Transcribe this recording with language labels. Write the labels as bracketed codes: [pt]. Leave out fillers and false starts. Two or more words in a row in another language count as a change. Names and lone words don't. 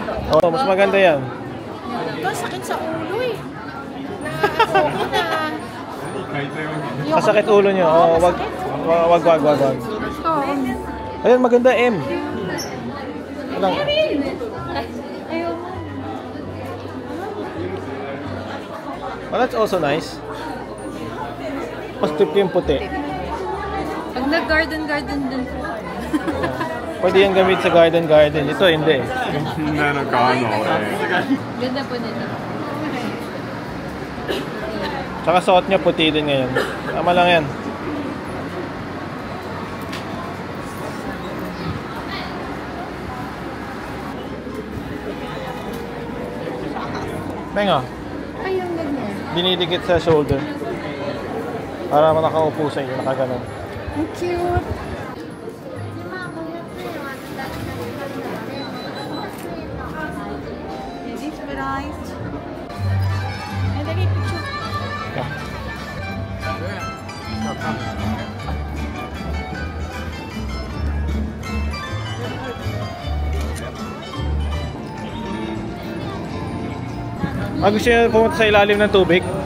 [tl] Oh, mas maganda yan. Ito, sakit sa ulo eh. Okay na. Masakit ulo nyo. Oh, wag. Ito. Ayun, maganda M. Walang. Ayaw mo. [en] Well, that's also nice. [tl] Mas trip yung puti. Pag nag-garden din po. Pwede yung gamit sa garden. Ito hindi. [ja] そんなの買うの俺 [tl] Ganda po nito. Tsaka suot niya puti din ngayon. Tama lang yan. Tenga, Ay, yung ganyan. dinidikit sa shoulder. Para nakaupo sa iyo, nakaganon. Ang cute. [en] Is it nice? [tl] Ay, lagi picture. Gusto niya pumunta sa ilalim ng tubig?